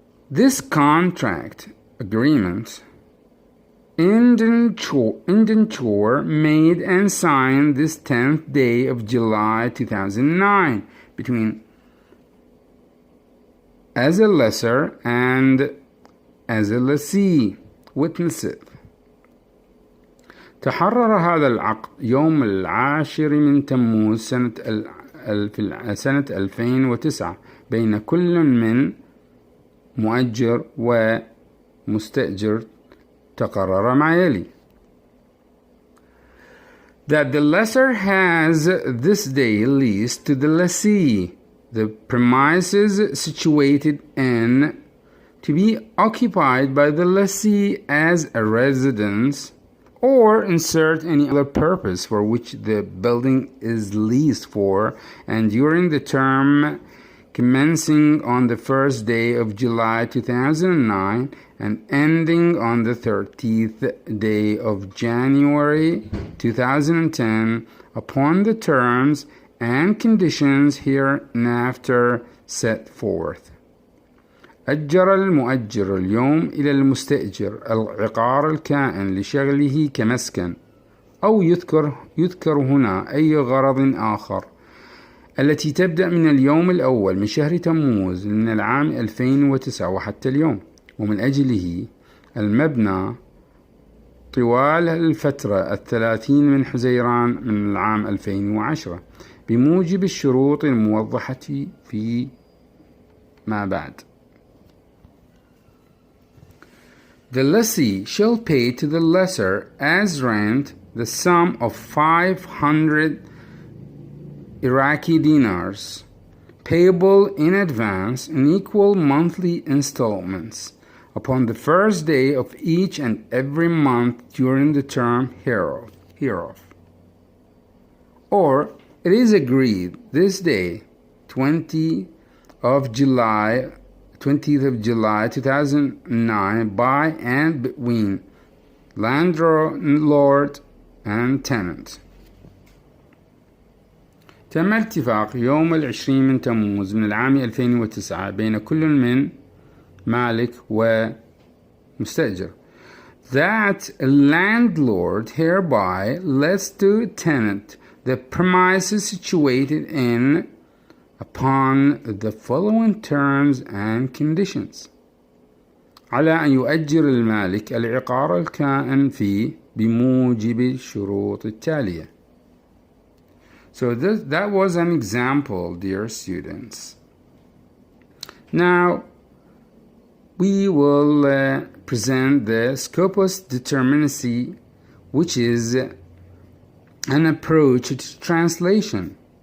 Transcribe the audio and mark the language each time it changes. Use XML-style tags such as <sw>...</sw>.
<en>This contract agreement, indenture made and signed this 10th day of July 2009 between as a lessor and as a lessee, witnesses.</en> <ar>تحرر هذا العقد يوم 10 تموز سنة 2009 بين كل من مؤجر ومستأجر. تقرر ما يلي:</ar> <en>that the lessor has this day leased to the lessee the premises situated in to be occupied by the lessee as a residence, or insert any other purpose for which the building is leased for, and during the term commencing on the first day of July 2009 and ending on the 30th day of January 2010 upon the terms and conditions hereinafter set forth.</en> <ar>أجر المؤجر اليوم إلى المستأجر العقار الكائن لشغله كمسكن، أو يذكر هنا أي غرض آخر، التي تبدأ من اليوم الأول من شهر تموز من العام 2009 وحتى اليوم، ومن أجله المبنى طوال الفترة 30 من حزيران من العام 2010 بموجب الشروط الموضحة في ما بعد.</ar> <en>The lessee shall pay to the lessor as rent the sum of 500 Iraqi dinars, payable in advance in equal monthly installments, upon the first day of each and every month during the term hereof. Or it is agreed this day, 20th of July 2009, by and between landlord and tenant.</en> <ar>تم الاتفاق يوم 20 من تموز من العام 2009 بين كل من مالك ومستأجر</ar> <en>that a landlord hereby lets to tenant the premises situated in upon the following terms and conditions.</en> <ar>على أن يؤجر المالك العقار الكائن فيه بموجب الشروط التالية.</ar> <en>So that was an example, dear students. Now we will present the Scopus Determinacy, which is an approach to translation.</en>